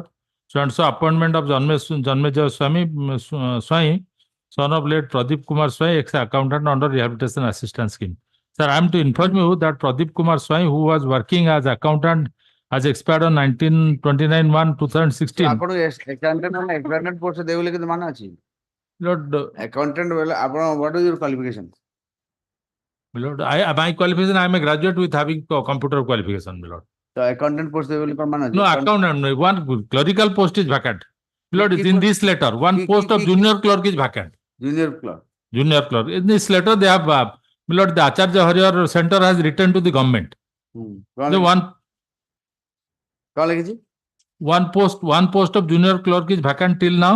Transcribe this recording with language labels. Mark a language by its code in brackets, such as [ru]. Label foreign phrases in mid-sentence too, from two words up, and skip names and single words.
[en] So and so appointment of Janmejaya Swami, son of late Pradeep Kumar Swami, ex-accountant under rehabilitation assistance scheme. Sir, I am to inform you that Pradeep Kumar Swami, who was working as accountant, has expired on 29/1/2016. [or] ଆପଣ accountant ମାନେ [en] accountant post [or] ଦେବେ ବୋଲି କିନ୍ତୁ ମାନେ ଅଛି [en] Lord, accountant [or] ବେଲେ ଆପଣ [en] what is your qualification Lord, my qualification, I am a graduate with having computer qualification, Lord. [or] ତ [en] accountant post [or] ଦେବେ ବୋଲି କ'ଣ ମାନେ ଅଛି [en] No, accountant, no, one clerical post is vacant. Lord, Ki in post? this letter, one post of junior clerk is vacant. junior clerk Junior clerk. In this letter, they have, Lord, the Acharya Hariyar Center has written to the government. The one post of junior clerk is vacant till now.